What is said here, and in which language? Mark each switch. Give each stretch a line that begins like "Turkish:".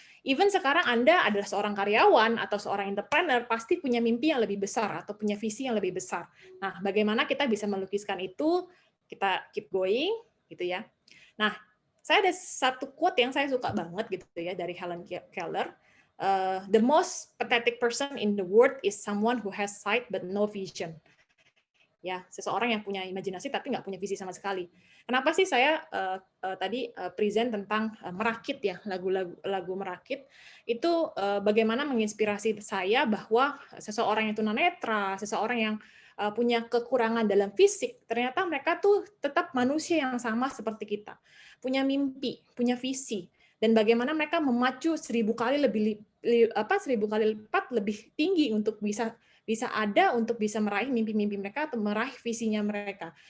Indonesian: Even sekarang Anda adalah seorang karyawan atau seorang entrepreneur, pasti punya mimpi yang lebih besar atau punya visi yang lebih besar. Nah, bagaimana kita bisa melukiskan itu, kita
English: keep going,
Indonesian: gitu ya. Nah, saya ada satu quote yang saya suka banget gitu ya dari Helen Keller.
English: The most pathetic person in the world is someone who has sight but no vision.
Indonesian: Ya, seseorang yang punya imajinasi tapi nggak punya visi sama sekali. Kenapa sih saya tadi present tentang Merakit ya, lagu Merakit itu bagaimana menginspirasi saya bahwa seseorang yang tunanetra, seseorang yang punya kekurangan dalam fisik, ternyata mereka tuh tetap manusia yang sama seperti kita, punya mimpi, punya visi, dan bagaimana mereka memacu 1000 kali lipat lebih tinggi untuk bisa ada untuk bisa meraih mimpi-mimpi mereka atau meraih visinya mereka.